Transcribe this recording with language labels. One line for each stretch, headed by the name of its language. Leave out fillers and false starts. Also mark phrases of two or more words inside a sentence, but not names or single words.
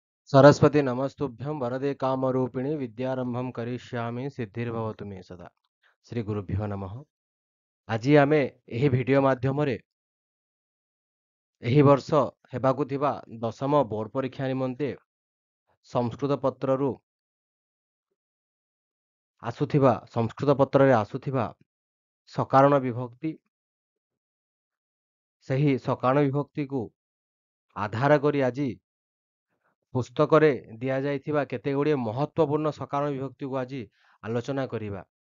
Sanskrit: सरस्वती नमस्तुभ्यं वरदे कामरूपिणी विद्यारंभं करिष्यामि सिद्धिर्भवतु मे सदा। श्री गुरुभ्यो नमः।
Odia: ଆଜି ଆମେ ଏହି ଭିଡିଓ ମାଧ୍ୟମରେ ଏହି ବର୍ଷ ହେବାକୁ ଥିବା ଦଶମ ବୋର୍ଡ ପରୀକ୍ଷା ନିମନ୍ତେ ସଂସ୍କୃତ ପତ୍ରରୁ ସଂସ୍କୃତ ପତ୍ରରେ ଆସୁଥିବା ସକାରଣ ବିଭକ୍ତି, ସେହି ସକାରଣ ବିଭକ୍ତିକୁ ଆଧାର କରି ଆଜି ପୁସ୍ତକରେ ଦିଆଯାଇଥିବା କେତେଗୁଡ଼ିଏ ମହତ୍ୱପୂର୍ଣ୍ଣ ସକାରଣ ବିଭକ୍ତିକୁ ଆଜି ଆଲୋଚନା କରିବା।